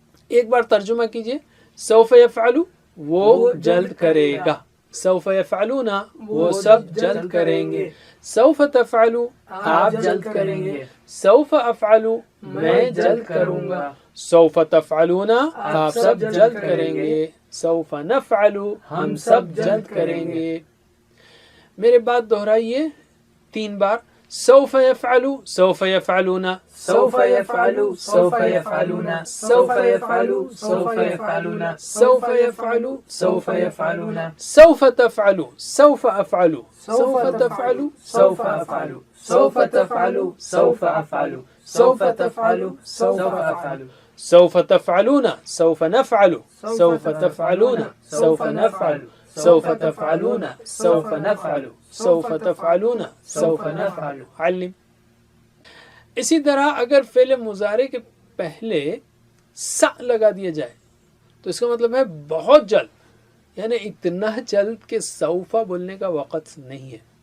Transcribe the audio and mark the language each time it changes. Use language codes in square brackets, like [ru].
[ur] ایک بار ترجمہ کیجئے۔ [ar] سوف یفعل [ur] وہ جلد کرے گا، [ar] سوف یفعلون [ur] وہ سب جلد کریں گے، [ar] سوف تفعل [ur] آپ جلد کریں گے، [ar] سوف افعل [ur] میں جلد کروں گا، [ar] سوف تفعلون [ur] آپ سب جلد کریں گے، [ar] سوف نفعل [ur] ہم سب جلد کریں گے۔ میرے بات دہرائیے 3 بار۔ [ar] سوف يفعل، سوف يفعلون، سوف يفعل، سوف يفعلون، سوف يفعل، سوف يفعلون، سوف يفعل، سوف يفعلون، سوف تفعل، سوف أفعل، سوف تفعل، سوف أفعل، سوف تفعل، سوف أفعل، سوف تفعل، سوف أفعل، سوف تفعلون، سوف نفعل، سوف تفعلون، سوف نفعل، سوف تفعلون، سوف نفعل، سوف تفعلون، سوف نفعل۔ [ur] علم۔ اسی طرح اگر فعل مضارع کے پہلے سا لگا دیا جائے تو اس کا مطلب ہے بہت جلد، یعنی اتنا جلد کہ سوفا بولنے کا وقت نہیں ہے۔